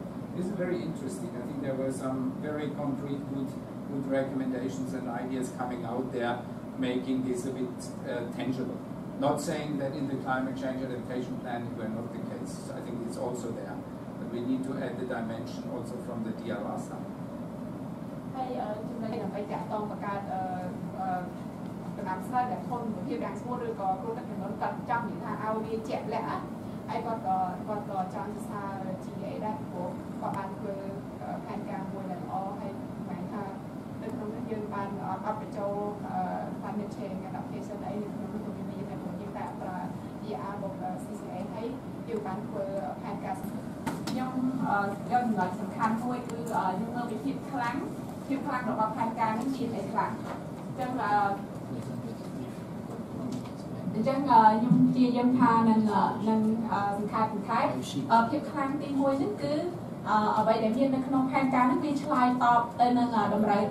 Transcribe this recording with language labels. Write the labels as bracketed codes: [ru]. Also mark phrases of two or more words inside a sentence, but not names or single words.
[en] This is very interesting. I think there were some very concrete good recommendations and ideas coming out there, making this a bit tangible. Not saying that in the climate change adaptation plan it were not the case. I think it's also there. But we need to add the dimension also from the DRR side. [km] ហើយចំណុចដើម្បីតាក់ទងបង្កើតដំណាំស្រូវដែលធន់នឹងភាពរាំងស្ងួតឬក៏គ្រោះទឹកជំនន់គាត់ចង់និយាយថាឲ្យវា ជាក់លាក់ហើយគាត់ក៏ចង់សរសើរ GA ដែរព្រោះគាត់បានធ្វើផែនការមួយដែលល្អហើយហមថានៅក្នុងនេះយើងបានអត់បញ្ចូល [en] climate change adaptation [km] អីនៅក្នុងនោះមានតែពួកយើងតែប្រើ ER មក CCA ហើយយើងបានធ្វើផែនការខ្ញុំចំណុចសំខាន់មួយគឺយើងមើលពីភាពខ្លាំងរបស់ផែនការនេះជាអីខ្លះអញ្ចឹង ខ្ញុំជាយើងថានឹងសង្ខេបភាពខ្លាំងទី1ហ្នឹងគឺអ្វីដែលមាននៅក្នុងផែនការហ្នឹងវាឆ្លើយតបទៅនឹងតម្រូវ